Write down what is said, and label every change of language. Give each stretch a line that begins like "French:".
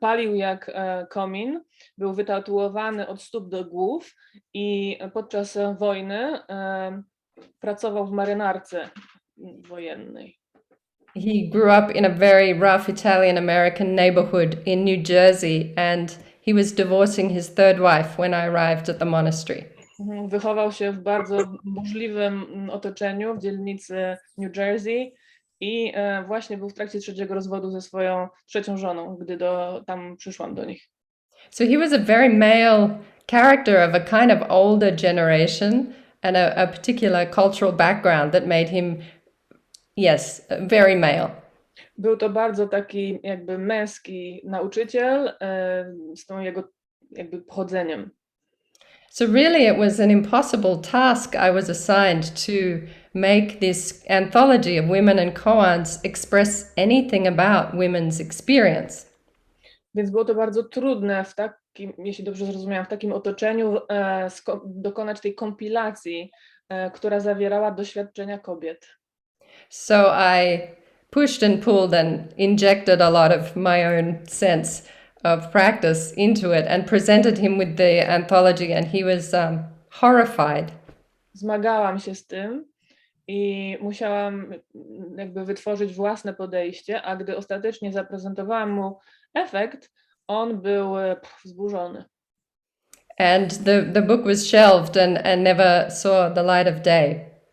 Polish: Palił jak komin, był wytatuowany od stóp do głów i podczas wojny pracował w marynarce wojennej.
English: He grew up in a very rough Italian-American neighborhood in New Jersey, and he was divorcing his third wife when I arrived at the monastery.
Polish: Wychował się w bardzo burzliwym otoczeniu w dzielnicy New Jersey i właśnie był w trakcie trzeciego rozwodu ze swoją trzecią żoną, gdy tam przyszłam do nich.
English: So he was a very male character of a kind of older generation and a particular cultural background that made him, yes, very male.
Polish: Był to bardzo taki jakby męski nauczyciel z tą jego jakby pochodzeniem.
English: So really it was an impossible task I was assigned to make this anthology of women and koans express anything about women's experience.
Polish: Więc było to bardzo trudne w takim, jeśli dobrze zrozumiałam, w takim otoczeniu dokonać tej kompilacji, która zawierała doświadczenia kobiet.
English: So I pushed and pulled and injected a lot of my own sense of practice into it and presented him with the anthology, and he was horrified.
Polish: Zmagałam się z tym i musiałam jakby wytworzyć własne podejście, a gdy ostatecznie zaprezentowałam mu efekt, on był wzburzony.
English: And the book was shelved and never saw the light of day.